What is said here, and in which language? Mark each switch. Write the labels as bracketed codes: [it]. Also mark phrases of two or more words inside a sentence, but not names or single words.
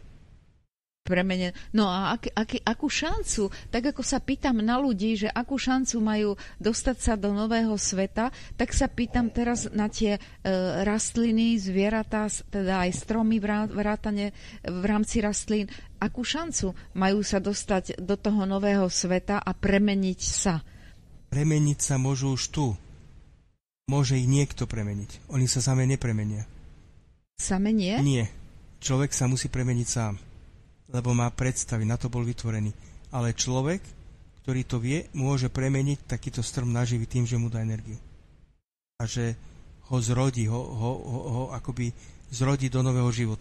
[sk] No a akú šancu, tak ako sa pýtam na ľudí, že akú šancu majú dostať sa do nového sveta, tak sa pýtam teraz na tie rastliny, zvieratá, teda aj stromy vrátane v rámci rastlín. Akú šancu majú sa dostať do toho nového sveta a premeniť sa? Premeniť sa môžu už tu. Môže ich niekto premeniť. Oni sa same nepremenia. Same nie? Nie. Človek sa musí premeniť sám. Lebo má predstavy, na to bol vytvorený. Ale človek, ktorý to vie, môže premeniť takýto strom na živý tým, že mu dá energiu. A že ho zrodí, ho akoby zrodí do nového života.